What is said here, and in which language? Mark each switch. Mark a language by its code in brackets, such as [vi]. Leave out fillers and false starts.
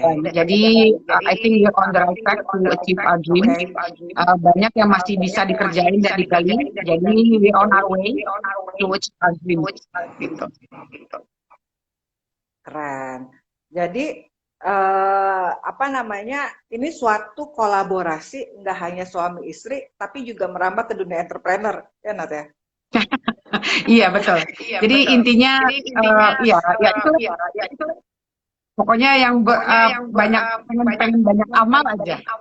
[en] Jadi, I think we're on the right track to achieve our dream. [id] Banyak yang masih bisa dikerjain dan digali. [en] Jadi, we on our way to achieve our dream. [id] Gitu. Keren. Jadi, apa namanya, ini suatu kolaborasi nggak hanya suami istri tapi juga merambah ke dunia entrepreneur, ya Nat ya? Iya betul. Jadi intinya ya itu pokoknya yang pengen banyak amal aja.